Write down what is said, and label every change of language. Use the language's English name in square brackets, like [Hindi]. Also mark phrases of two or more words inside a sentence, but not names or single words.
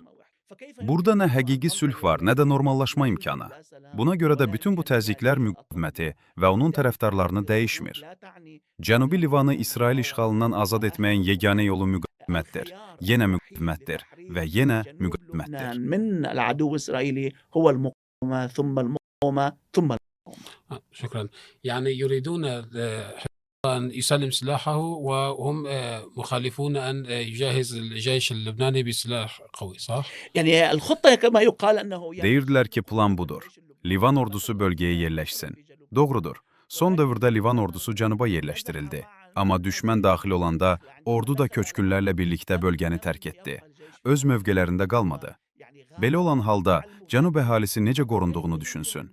[Azerbaijani] Burada nə həqiqi sülh var, nə də normallaşma imkanı. Buna görə də bütün bu təzyiqlər müqaviməti və onun tərəfdarlarını dəyişmir. Cənubi Livanı İsrail işğalından azad etməyin yeganə yolu müqavimətdir. Yenə müqavimətdir və yenə müqavimətdir. [Arabic] من العدو الإسرائيلي هو المقاومة ثم المقاومة ثم شكرا. يعني يريدون أن يسلم سلاحه وهم مخالفون أن يجهز الجيش اللبناني بسلاح قوي صح؟ يعني الخطة كما يقال أنه [Azerbaijani] Deyirdilər ki, plan budur. Livan ordusu bölgəyə yerləşsin. Doğrudur. Son dövrdə Livan ordusu cənuba yerləşdirildi. Amma düşmən daxil olanda ordu da köçkünlərlə birlikdə bölgəni tərk etdi. Öz mövqelərində qalmadı. Belə olan halda cənub əhalisi necə qorunduğunu düşünsün.